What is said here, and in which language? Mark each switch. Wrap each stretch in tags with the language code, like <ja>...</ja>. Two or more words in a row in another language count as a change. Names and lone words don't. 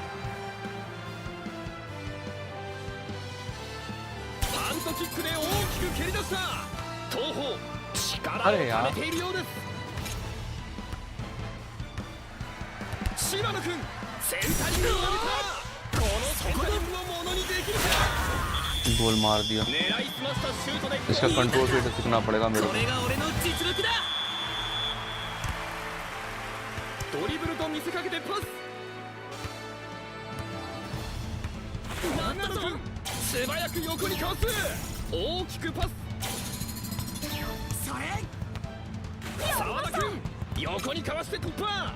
<ja>パントキックで大きく蹴り出した。東方力をためているようです。島野君センタリングを上げた。このセンタリングをものにできるか。</ja> <hi>गोल मार दिया। इसका कंट्रोल फिर सीखना पड़ेगा मेरे को।</hi> <ja>ドリブルと見せかけてパス。長野君素早く横にかわす。大きくパス。それ澤田君横にかわして突破。</ja>